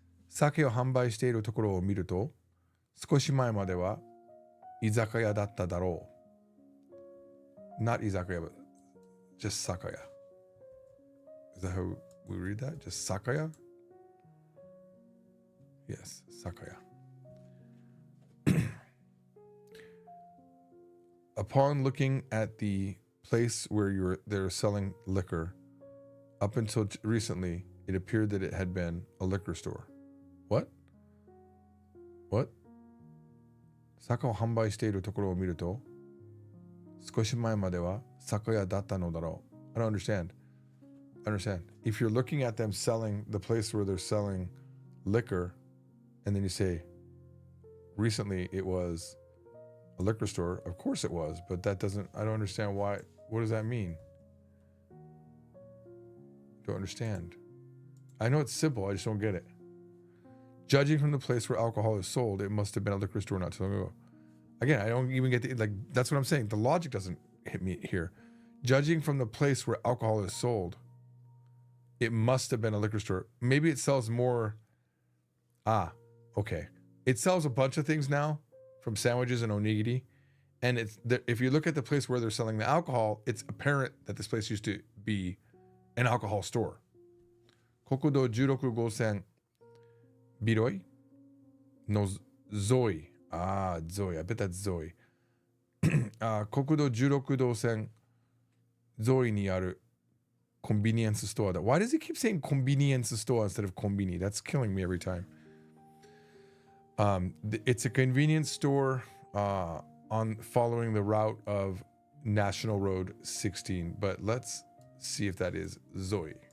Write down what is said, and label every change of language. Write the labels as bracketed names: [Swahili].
[Japanese] 酒を販売しているところを見ると、少し前までは居酒屋だっただろう。 [English] Not 居酒屋, but just 酒屋。 Is that how we read that? Just 酒屋? Yes, 酒屋。 Upon looking at the place where they're selling liquor, up until recently, it appeared that it had been a liquor store. What? [Japanese] 酒を販売しているところを見ると、少し前までは酒屋だったのだろう。 [English] I don't understand. If you're looking at them selling the place where they're selling liquor, and then you say, recently it was a liquor store, of course it was, but I don't understand why. What does that mean? Don't understand. I know it's simple, I just don't get it. Judging from the place where alcohol is sold, it must have been a liquor store not too long ago. Again, I don't even get that's what I'm saying. The logic doesn't hit me here. Judging from the place where alcohol is sold, it must have been a liquor store. Maybe it sells more. Okay. It sells a bunch of things now, from sandwiches and onigiri. And if you look at the place where they're selling the alcohol, it's apparent that this place used to be an alcohol store. [Japanese] 国道16号線ビロイのゾイ。 [English] ゾイ。I bet that's ゾイ。 [Japanese] 国道16号線ゾイにある [English] convenience store. Why does he keep saying convenience store instead of konbini? That's killing me every time. It's a convenience store on following the route of National Road 16, but let's see if that is Zoe.